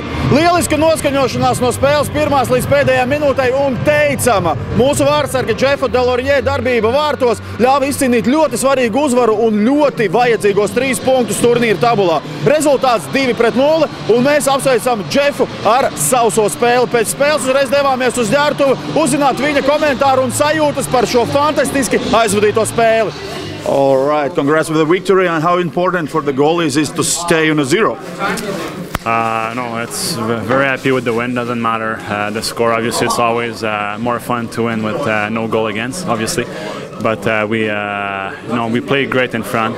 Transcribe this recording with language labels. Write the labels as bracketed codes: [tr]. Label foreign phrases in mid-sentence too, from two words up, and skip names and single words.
[lv] Lieliska noskaņošanās no spēles pirmās līdz pēdējām minūtei un teicama mūsu vārdsarga Jeffa Delorje darbība vārtos ļāva izcīnīt ļoti svarīgu uzvaru un ļoti vajadzīgos 3 punktus turnīra tabulā. Rezultāts 2-0 un mēs apsveicam Jeffu ar sauso spēli. Pēc spēles uzreiz devāmies uz ģērbtuvi uzzināt viņa komentāru un sajūtas par šo fantastiski aizvadīto spēli. [en] All right, congrats with the victory, and how important for the goalies is to stay on a 0? No, it's very happy with the win. Doesn't matter the score. Obviously, it's always more fun to win with no goal against, obviously. But we played great in front.